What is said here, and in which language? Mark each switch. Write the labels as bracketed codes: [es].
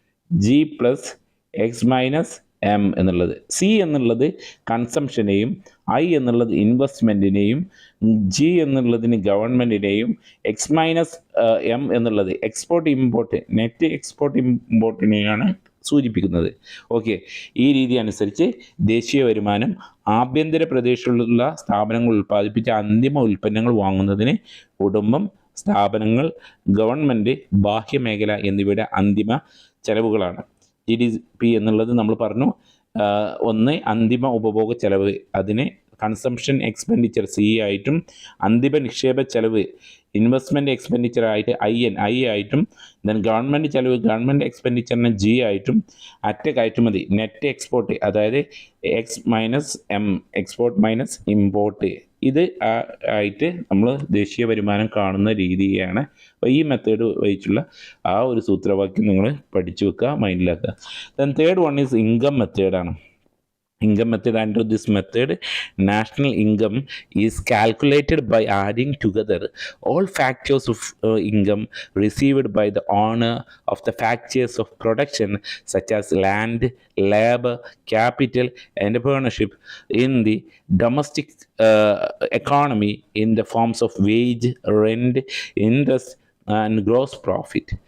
[ml] C+I+G+X- M എന്നുള്ളത്. C എന്നുള്ളത് കൺസംഷനെയും, I എന്നുള്ളത് ഇൻവെസ്റ്റ്മെൻറ്റിനെയും, G എന്നുള്ളതിന് ഗവൺമെൻറ്റിനെയും, X-M എന്നുള്ളത് എക്സ്പോർട്ട് ഇമ്പോർട്ട്, നെറ്റ് എക്സ്പോർട്ട് ഇമ്പോർട്ടിനെയാണ് സൂചിപ്പിക്കുന്നത്. ഓക്കെ, ഈ രീതി അനുസരിച്ച് ദേശീയ വരുമാനം ആഭ്യന്തര പ്രദേശത്തുള്ള സ്ഥാപനങ്ങൾ ഉൽപ്പാദിപ്പിച്ച അന്തിമ ഉൽപ്പന്നങ്ങൾ വാങ്ങുന്നതിന് കുടുംബം, സ്ഥാപനങ്ങൾ, ഗവൺമെൻറ്, ബാഹ്യമേഖല എന്നിവയുടെ അന്തിമ ചെലവുകളാണ്. GDP എന്നുള്ളത് നമ്മൾ പറഞ്ഞു, ഒന്ന് അന്തിമ ഉപഭോഗ ചെലവ്, അതിന് കൺസംഷൻ എക്സ്പെൻഡിച്ചർ C ആയിട്ടും, അന്തിമ നിക്ഷേപ ചെലവ് ഇൻവെസ്റ്റ്മെൻറ്റ് എക്സ്പെൻഡിച്ചർ ആയിട്ട് I ആയിട്ടും, ദെൻ ഗവൺമെൻറ് ചെലവ് ഗവൺമെൻറ് എക്സ്പെൻഡിച്ചറിന് G ആയിട്ടും, അറ്റ കയറ്റുമതി നെറ്റ് എക്സ്പോർട്ട് അതായത് X-M എക്സ്പോർട്ട് മൈനസ് ഇമ്പോർട്ട്, ഇത് ആയിട്ട് നമ്മൾ ദേശീയ വരുമാനം കാണുന്ന രീതിയാണ്. അപ്പോൾ ഈ മെത്തേഡ് വെച്ചുള്ള ആ ഒരു സൂത്രവാക്യം നിങ്ങൾ പഠിച്ചു വെക്കുക, മൈൻഡിലാക്കുക. [en] then third one is income [ml] മെത്തേഡാണ്. [en] Income method. Under this method, national income is calculated by adding together all factors of income received by the owner of the factors of production such as land, labor, capital, entrepreneurship in the domestic economy in the forms of wage, rent, interest and gross profit.